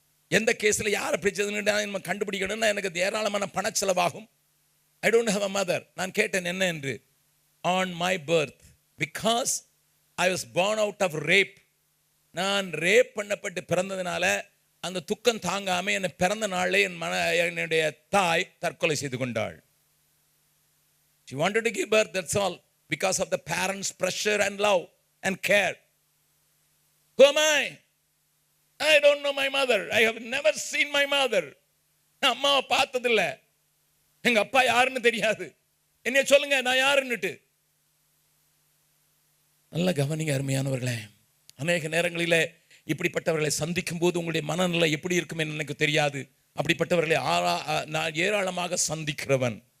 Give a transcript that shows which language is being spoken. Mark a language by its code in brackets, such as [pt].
[ta] எந்த கேஸில் யாரை பிடிச்சதுன்னு நம்ம கண்டுபிடிக்கணும்னா எனக்கு ஏராளமான பணச்செலவாகும். [en] I don't have a mother. [ta] நான் கேட்டேன் என்ன என்று. [en] On my birth, because I was born out of rape. [ta] நான் ரேப் பண்ணப்பட்டு பிறந்ததுனால அந்த துக்கம் தாங்காம என்னை பிறந்த நாளே என்னுடைய தாய் தற்கொலை செய்து கொண்டாள். [en] She wanted to give birth, that's all, because of the parents' pressure and love and care. Who am I? I don't know my mother. I have never seen my mother. [ta] நான் அம்மாவை பார்த்ததில்ல, எங்க அப்பா யாருன்னு தெரியாது. என்னைய சொல்லுங்க நான் யாருன்னுட்டு. நல்ல கவனிங்க அருமையானவர்களே. அநேக நேரங்களிலே இப்படிப்பட்டவர்களை சந்திக்கும் போது உங்களுடைய மனநிலை எப்படி இருக்கும் எனக்கு தெரியாது. அப்படிப்பட்டவர்களை நான் ஏராளமாக சந்திக்கிறவன்.